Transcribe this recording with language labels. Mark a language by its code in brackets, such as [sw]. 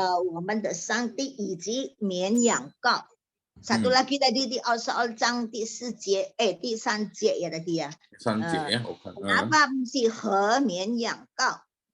[zh] 我们的上帝以及绵羊羔. [id] Satu lagi tadi di soal [zh] 章第4节,第3节 [id] ya tadi ya. [zh] 3节 ya. [id] Kenapa mesti [zh] 和绵羊羔?